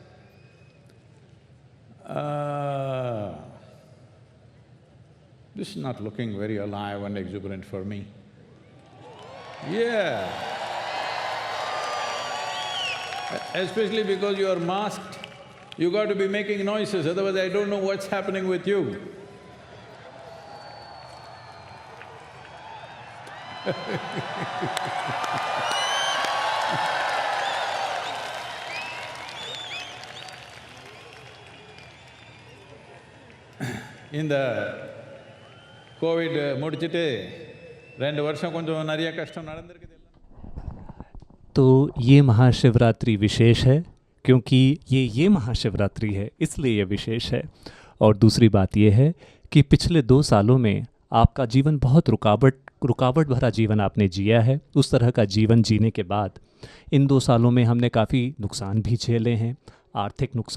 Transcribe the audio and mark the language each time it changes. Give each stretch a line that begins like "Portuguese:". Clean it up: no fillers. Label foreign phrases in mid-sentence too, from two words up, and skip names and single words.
English: This is not looking very alive and exuberant for me. Yeah. Especially because you are masked, you got to be making noises, otherwise I don't know what's happening with you.
Tamil: இந்த கோவிட் முடிச்சிட்டு 2 வருஷம் கொஞ்சம் நிறைய கஷ்டம் நடந்திருக்குது.
Hindi: तो ये महाशिवरात्रि विशेष है क्योंकि ये महाशिवरात्रि है, इसलिए ये विशेष है। और दूसरी बात ये है कि पिछले 2 सालों में आपका जीवन बहुत रुकावट भरा जीवन आपने जिया है। उस तरह का जीवन जीने के बाद इन 2 सालों में हमने काफ़ी नुकसान भी झेले हैं, आर्थिक नुकसान हुए।